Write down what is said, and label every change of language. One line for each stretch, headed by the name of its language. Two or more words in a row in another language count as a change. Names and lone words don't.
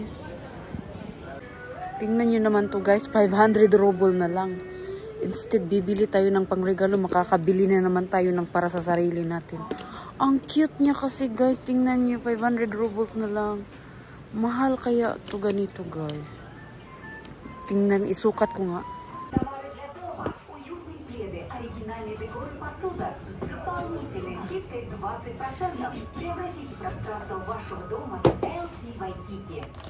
Filipino: Tingnan nyo naman to guys, 500 ruble na lang. Instead, bibili tayo ng pangregalo, makakabili na naman tayo ng para sa sarili natin. Ang cute niya kasi guys, tingnan nyo, 500 rubles na lang. Mahal kaya to ganito guys. Tingnan, isukat ko nga.
Russian: Оригинальный декор посуда с дополнительной скидкой 20%. Преобразите пространство вашего дома с LC Waikiki.